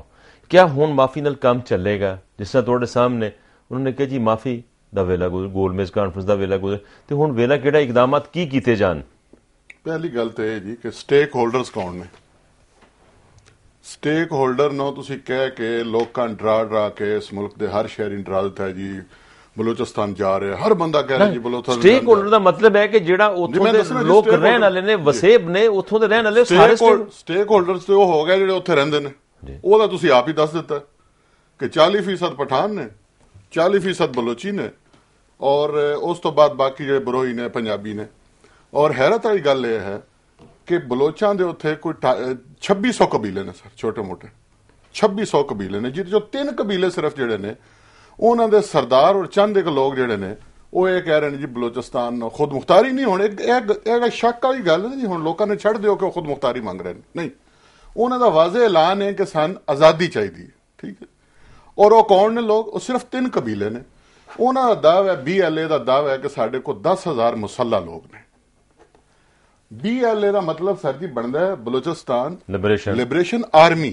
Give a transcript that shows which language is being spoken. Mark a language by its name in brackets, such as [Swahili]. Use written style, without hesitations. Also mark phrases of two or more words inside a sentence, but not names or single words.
[Punjabi] کیا ہون معافی نال کام چلے گا؟ جس طرح تھوڑے سامنے انہوں نے کہا جی معافی دا ویلا گزر، گول میز کانفرنس دا ویلا گزر، تو ہن ویلا کیڑا اقدامات کی کیتے جان؟ پہلی گل تو یہ جی کہ [English] stake holders [Punjabi] کون نے؟ [English] stake holder [Punjabi] نو تسی کہہ کے لوکاں ڈرا کے اس ملک دے ہر شہری ڈرا دیتا ہے جی بلوچستان جا رہے، ہر بندہ کہہ رہا جی بلوچستان. [English] stake holder [Punjabi] دا مطلب ہے کہ جڑا اتھوں دے لوگ رہن والے نے، وسیب نے، اتھوں دے رہن والے سارے [English] stake holders [Punjabi] تے وہ ہو گئے جڑے اتھے رہندے نے. وہ تو تسی آپ ہی دس دیتا کہ 40% پٹھان نے، 40% بلوچی نے، اور اس تو بعد باقی جڑے بروئی نے، پنجابی نے. اور حیرت والی گل یہ ہے کہ بلوچاں دے اتھے کوئی 2600 قبیلے نے سر، چھوٹے موٹے 2600 قبیلے نے، جو 3 قبیلے صرف جڑے نے انہوں دے سردار اور چند ایک لوگ جڑے نے [Urdu] وہ یہ کہہ رہے ہیں [Punjabi] جی بلوچستان خود مختاری نہیں ہونے. ایک شک والی گل ہے جی، ہن لوکاں نے چھڑ دیو کہ [Urdu] وہ خود مختاری مانگ رہے ہیں. [Punjabi] نہیں، انہوں دا واضح اعلان ہے کہ سن آزادی چاہیے. ٹھیک ہے، اور وہ کون نے لوگ؟ وہ صرف 3 قبیلے نے. انہوں دا دعوی ہے، BLA دا دعوی ہے کہ ساڈے کو 10,000 مسلح لوگ نے. BLA دا مطلب سر جی بنتا ہے بلوچستان لبریشن آرمی.